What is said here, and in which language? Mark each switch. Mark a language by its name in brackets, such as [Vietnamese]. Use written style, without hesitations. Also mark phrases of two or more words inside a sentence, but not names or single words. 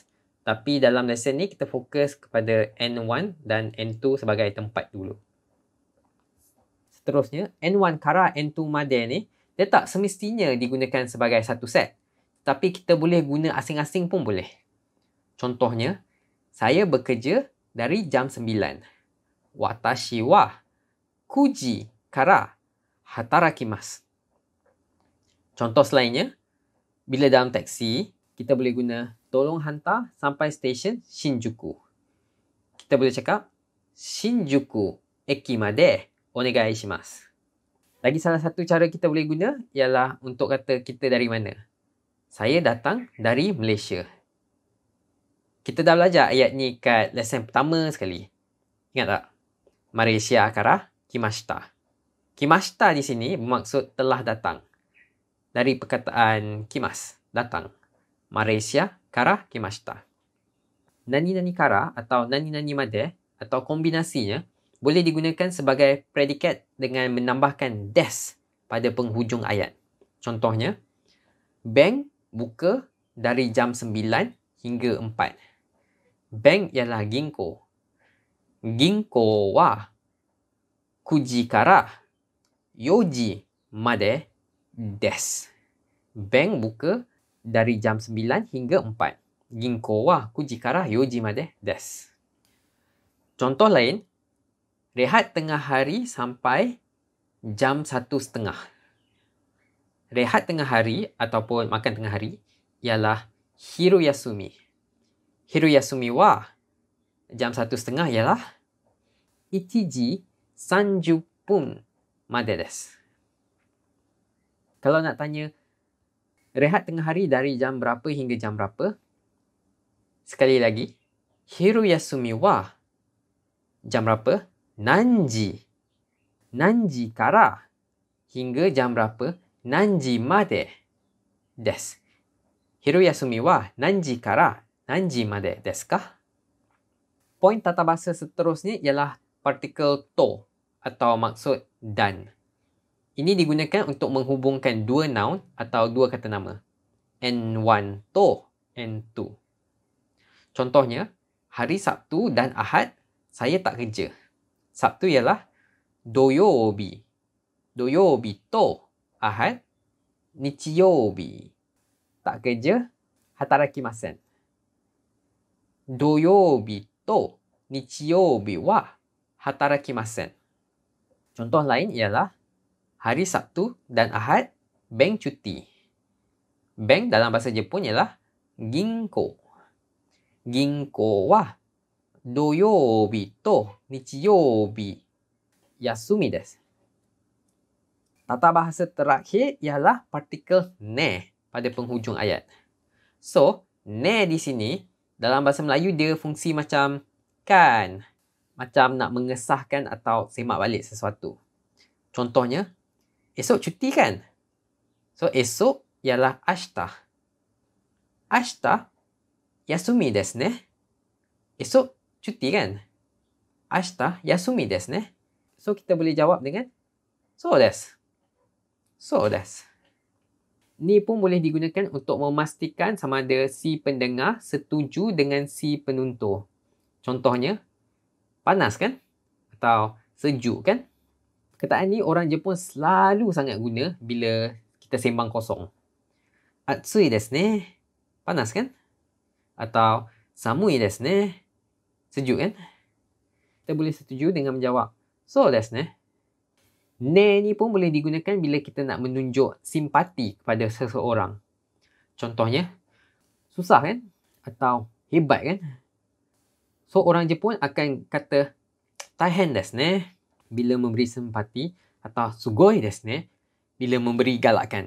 [Malay] Tapi dalam lesson ni kita fokus kepada N1 dan N2 sebagai tempat dulu. Seterusnya, N1 kara N2 made ni, dia tak semestinya digunakan sebagai satu set. Tapi kita boleh guna asing-asing pun boleh. Contohnya, saya bekerja dari jam 9. [Japanese] Watashi wa kuji kara hatarakimasu. [Malay] Contoh selainnya, bila dalam taksi, kita boleh guna tolong hantar sampai stesen Shinjuku. Kita boleh cakap [Japanese] Shinjuku eki made onegai shimasu. [Malay] Lagi salah satu cara kita boleh guna ialah untuk kata kita dari mana. Saya datang dari Malaysia. Kita dah belajar ayat ni kat lesson pertama sekali. Ingat tak? Malaysia [Japanese] kara kimashita. [Malay] Kimashita di sini bermaksud telah datang. Dari perkataan kimas, datang. [Japanese] Malaysia kara kimashita. Nani-nani kara [Malay] atau [Japanese] nani-nani made [Malay] atau kombinasinya boleh digunakan sebagai predikat dengan menambahkan des pada penghujung ayat. Contohnya, bank buka dari jam 9 hingga 4. Bank ialah [Japanese] ginko. Ginko wa kuji kara yoji made des. [Malay] Bank buka dari jam 9 hingga 4. [Japanese] Ginko wa kuji kara yoji made des. [Malay] Contoh lain, rehat tengah hari sampai jam 1:30. Rehat tengah hari ataupun makan tengah hari ialah [Japanese] hiru yasumi. Hiru yasumi wa [Malay] jam 1:30 ialah 1 30 pun [Japanese] made desu. [Malay] Kalau nak tanya rehat tengah hari dari jam berapa hingga jam berapa, sekali lagi, [Japanese] hiru yasumi wa [Malay] jam berapa? [Japanese] Nanji. Nanji kara [Malay] hingga jam berapa? [Japanese] Nanji made desu. Hiru yasumi wa nanji kara nanji made desu ka? [Malay] Poin tata bahasa seterusnya ialah partikel to atau maksud dan. Ini digunakan untuk menghubungkan dua noun atau dua kata nama. N1 to N2. Contohnya, hari Sabtu dan Ahad saya tak kerja. Sabtu ialah [Japanese] doyobi. Doyobi to Ahad nichiyobi. [Malay] Tak kerja, [Japanese] hatarakimasen. Doyobi to nichiyobi wa hatarakimasen. [Malay] Contoh lain ialah hari Sabtu dan Ahad bank cuti. Bank dalam bahasa Jepun ialah ginko. [Japanese] Ginko wa doyobi to nichiyobi yasumi desu. [Malay] Tata bahasa terakhir ialah partikel ne pada penghujung ayat. So, ne di sini dalam bahasa Melayu dia fungsi macam kan. Macam nak mengesahkan atau semak balik sesuatu. Contohnya, esok cuti kan? So, esok ialah [Japanese] ashita. Ashita yasumi desu ne. [Malay] Esok cuti kan? [Japanese] Ashita yasumi desu ne. [Malay] So, kita boleh jawab dengan [Japanese] so desu. So desu. [Malay] Ni pun boleh digunakan untuk memastikan sama ada si pendengar setuju dengan si penuntur. Contohnya, panas kan? Atau sejuk kan? Perkataan ni orang Jepun selalu sangat guna bila kita sembang kosong. [Japanese] Atsui desu ne. [Malay] Panas kan? [Japanese] Atau samui desu ne. [Malay] Sejuk kan? Kita boleh setuju dengan menjawab [Japanese] so desu ne. [Malay] Ne ni pun boleh digunakan bila kita nak menunjuk simpati kepada seseorang. Contohnya, susah kan? Atau hebat kan? So, orang Jepun akan kata [Japanese] taihen desu ne [Malay] bila memberi simpati atau [Japanese] sugoi desu ne [Malay] bila memberi galakan.